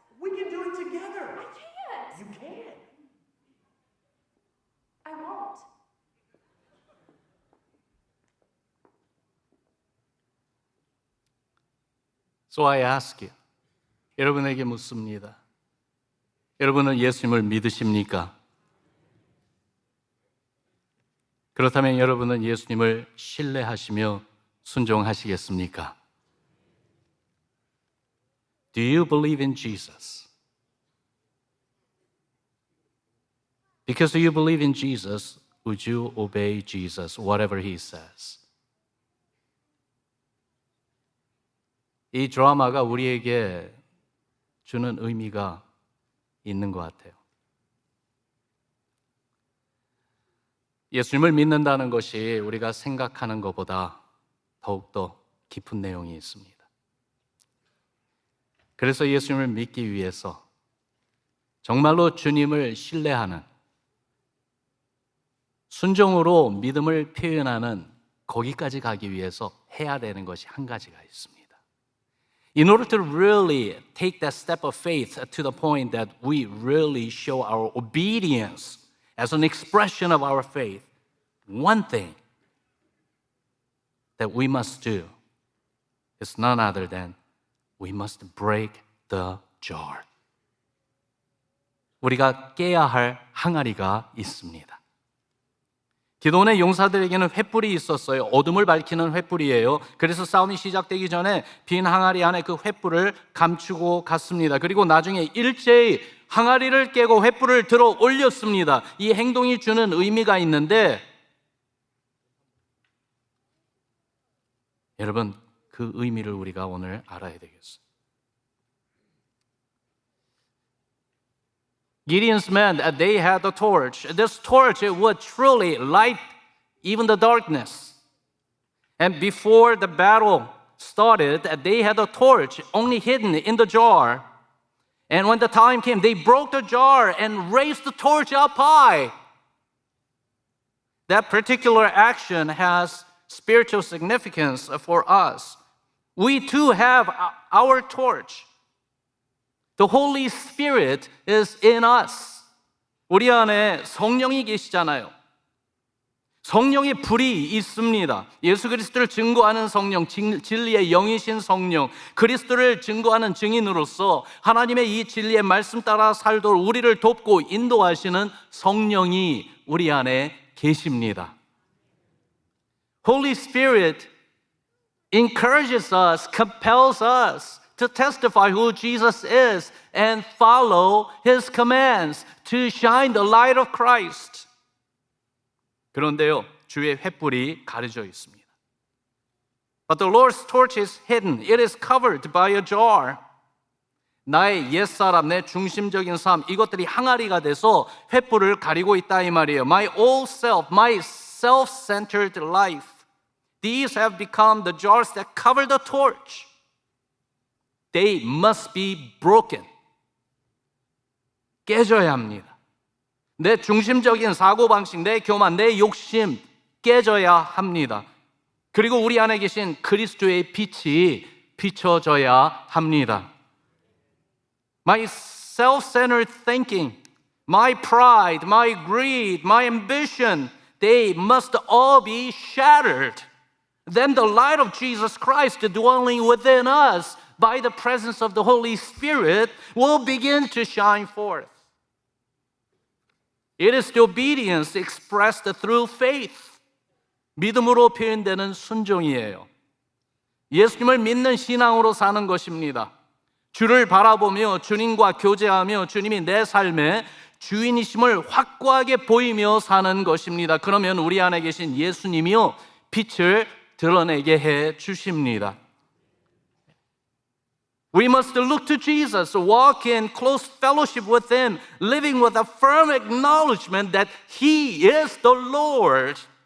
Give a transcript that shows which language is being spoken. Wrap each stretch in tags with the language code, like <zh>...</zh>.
<en>We can do it together. I can't. You can. I won't. So I ask you,</en> <ko>여러분에게 묻습니다. 여러분은 예수님을 믿으십니까? 그렇다면 여러분은 예수님을 신뢰하시며 순종하시겠습니까?</ko> <en>Do you believe in Jesus? Because you believe in Jesus, would you obey Jesus, whatever he says?</en> <ko>이 드라마가 우리에게 주는 의미가 있는 것 같아요. 예수님을 믿는다는 것이 우리가 생각하는 것보다 더욱더 깊은 내용이 있습니다. 그래서 예수님을 믿기 위해서 정말로 주님을 신뢰하는 순종으로 믿음을 표현하는 거기까지 가기 위해서 해야 되는 것이 한 가지가 있습니다.</ko> <en>In order to really take that step of faith to the point that we really show our obedience as an expression of our faith, one thing that we must do is none other than we must break the jar.</en> <ko>우리가 깨야 할 항아리가 있습니다. 기도원의 용사들에게는 횃불이 있었어요. 어둠을 밝히는 횃불이에요. 그래서 싸움이 시작되기 전에 빈 항아리 안에 그 횃불을 감추고 갔습니다. 그리고 나중에 일제히 항아리를 깨고 횃불을 들어 올렸습니다. 이 행동이 주는 의미가 있는데 여러분, 그 의미를 우리가 오늘 알아야 되겠어요.</ko> <en>Gideon's men, they had a torch. This torch would truly light even the darkness. And before the battle started, they had a torch only hidden in the jar. And when the time came, they broke the jar and raised the torch up high. That particular action has spiritual significance for us. We too have our torch. The Holy Spirit is in us.</en> <ko>우리 안에 성령이 계시잖아요. 성령의 불이 있습니다. 예수 그리스도를 증거하는 성령, 진리의 영이신 성령, 그리스도를 증거하는 증인으로서 하나님의 이 진리의 말씀 따라 살도록 우리를 돕고 인도하시는 성령이 우리 안에 계십니다.</ko> <en>Holy Spirit encourages us, compels us to testify who Jesus is and follow His commands to shine the light of Christ.</en> <ko>그런데요, 주의 횃불이 가려져 있습니다.</ko> <en>But the Lord's torch is hidden. It is covered by a jar.</en> <ko>나의 옛사람, 내 중심적인 삶, 이것들이 항아리가 돼서 횃불을 가리고 있다 이 말이에요.</ko> <en>My old self, my self-centered life. These have become the jars that cover the torch. They must be broken.</en> <ko>깨져야 합니다. 내 중심적인 사고방식, 내 교만, 내 욕심 깨져야 합니다. 그리고 우리 안에 계신 그리스도의 빛이 비춰져야 합니다.</ko> <en>My self-centered thinking, my pride, my greed, my ambition, they must all be shattered. Then the light of Jesus Christ dwelling within us by the presence of the Holy Spirit will begin to shine forth. It is the obedience expressed through faith.</en> <ko>믿음으로 표현되는 순종이에요. 예수님을 믿는 신앙으로 사는 것입니다. 주를 바라보며 주님과 교제하며 주님이 내 삶의 주인이심을 확고하게 보이며 사는 것입니다. 그러면 우리 안에 계신 예수님이요 빛을 드러내게 해 주십니다.</ko> <en>We must look to Jesus, walk in close fellowship with Him, living with a firm acknowledgement that He is the Lord.</en>